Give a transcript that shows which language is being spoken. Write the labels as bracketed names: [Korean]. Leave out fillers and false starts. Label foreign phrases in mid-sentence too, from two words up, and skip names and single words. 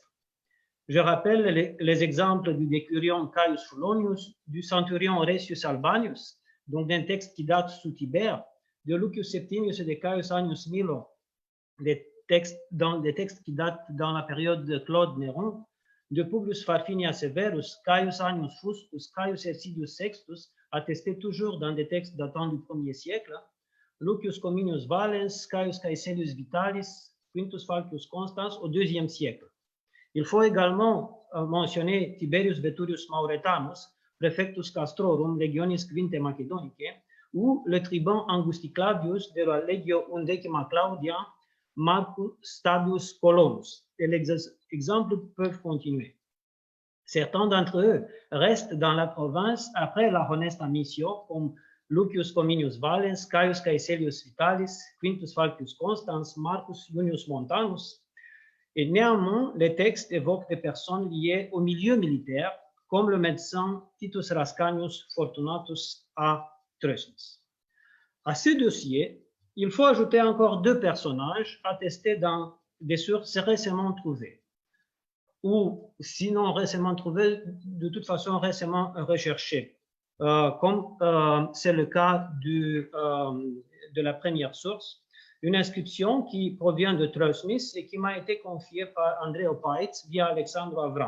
[French] Je rappelle les exemples du décurion Caius Fulonius, du centurion Recius Albanius, donc d'un texte qui date sous Tibère, de Lucius Septimius et de Caius Annius Milo, des textes qui datent dans la période de Claude Néron, de Publius Farfinia Severus, Caius Annius Fuscus, Caius Ercidius Sextus, attestés toujours dans des textes datant du 1er siècle, Lucius Cominius Valens, Caius Caecilius Vitalis, Quintus Falcius Constans au 2e siècle. Il faut également mentionner Tiberius Veturius Mauretanus, [Latin] Prefectus Castrorum Legionis Quinte Macedonicae, [French] ou le tribun Angusticlavius de la Legio Undecima Claudia, Marcus Stabius Colonus. Et les exemples peuvent continuer. Certains d'entre eux restent dans la province après la [Latin] honesta missio, [French] comme Lucius Cominius Valens, Caius Caecilius Vitalis, Quintus Falcius Constans, Marcus Iunius Montanus. Et néanmoins, les textes évoquent des personnes liées au milieu militaire, comme le médecin Titus Rascanius Fortunatus à Troesmis. À ce dossier, il faut ajouter encore 2 personnages attestés dans des sources récemment trouvées, ou sinon récemment trouvées, de toute façon récemment recherchées, comme c'est le cas de la première source, une inscription qui provient de Troesmis et qui m'a été confiée par Andrei Opaitz via Alexandru Avram.